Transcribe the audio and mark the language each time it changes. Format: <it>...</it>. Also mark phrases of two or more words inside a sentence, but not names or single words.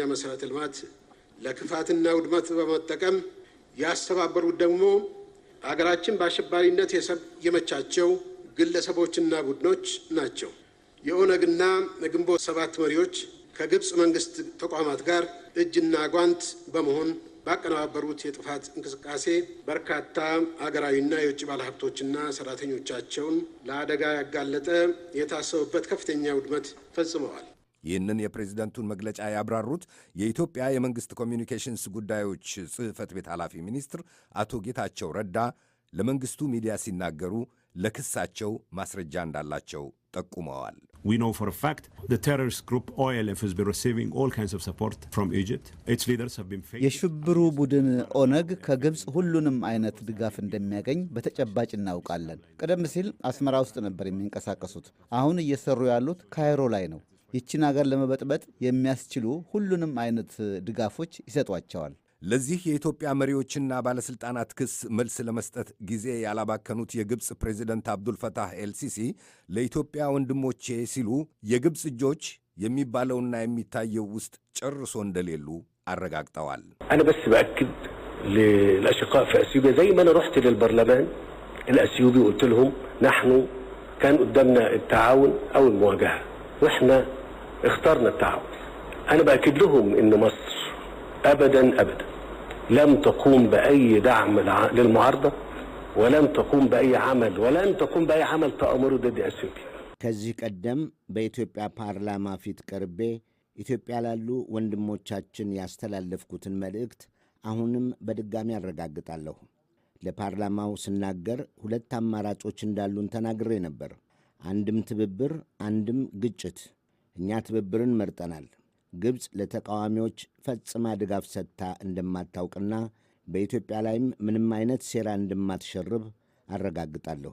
<am>መሠረተ ልማት ለክፋትና ውድመት በመጠቀም ያስተባበሩት ደግሞ አገራችን በአሸባሪነት የመቻቸው ግለሰቦችና ቡድኖች ናቸው። የኦነግና የግንቦት ሰባት መሪዎች ከግብፅ መንግስት ተቋማት ጋር እጅና ጓንት በመሆን ባቀነባበሩት የጥፋት እንቅስቃሴ በርካታ አገራዊና የውጭ ባለሀብቶችና ሰራተኞቻቸውን ለአደጋ ያጋለጠ የታሰቡበት ከፍተኛ ውድመት ፈጽመዋል። ይህንን የፕሬዝደንቱን መግለጫ ያብራሩት የኢትዮጵያ የመንግሥት ኮሚኒኬሽንስ ጉዳዮች ጽሕፈት ቤት ኃላፊ ሚኒስትር አቶ ጌታቸው ረዳ ለመንግሥቱ ሚዲያ ሲናገሩ ለክሳቸው ማስረጃ እንዳላቸው ጠቁመዋል።</am> <en>We know for a fact the terrorist group OLF has been receiving all kinds of support from Egypt. Its leaders have been facing</en> <am>የሽብሩ ቡድን ኦነግ ከግብፅ ሁሉንም አይነት ድጋፍ እንደሚያገኝ በተጨባጭ እናውቃለን። ቀደም ሲል አስመራ ውስጥ ነበር የሚንቀሳቀሱት። አሁን እየሰሩ ያሉት ካይሮ ላይ ነው። ይችን ሀገር ለመበጥበጥ የሚያስችሉ ሁሉንም አይነት ድጋፎች ይሰጧቸዋል። ለዚህ የኢትዮጵያ መሪዎችና ባለሥልጣናት ክስ መልስ ለመስጠት ጊዜ ያላባከኑት የግብፅ ፕሬዚደንት አብዱልፈታህ ኤልሲሲ ለኢትዮጵያ ወንድሞቼ ሲሉ የግብፅ እጆች የሚባለውና የሚታየው ውስጥ ጨርሶ እንደሌሉ አረጋግጠዋል።</am> <ar>أنا بس بأكد للأشقاء في أثيوبيا زي ما أنا رحت للبرلمان الأثيوبي وقلت لهم نحن كان قدامنا التعاون أو المواجهة وإحنا اخترنا التعاون. أنا بأكد لهم إن مصر أبدا لم تقوم بأي دعم للمعارضة ولم تقوم بأي عمل تأمر ضد أثيوبيا.</ar> <am>ከዚህ ቀደም በኢትዮጵያ ፓርላማ ፊት ቀርቤ ኢትዮጵያ ላሉ ወንድሞቻችን ያስተላለፍኩትን መልእክት አሁንም በድጋሚ አረጋግጣለሁ። ለፓርላማው ስናገር ሁለት አማራጮች እንዳሉን ተናግሬ ነበር። አንድም ትብብር፣ አንድም ግጭት። እኛ ትብብርን መርጠናል። ግብፅ ለተቃዋሚዎች ፈጽማ ድጋፍ ሰጥታ እንደማታውቅና በኢትዮጵያ ላይም ምንም አይነት ሴራ እንደማትሸርብ አረጋግጣለሁ።</am>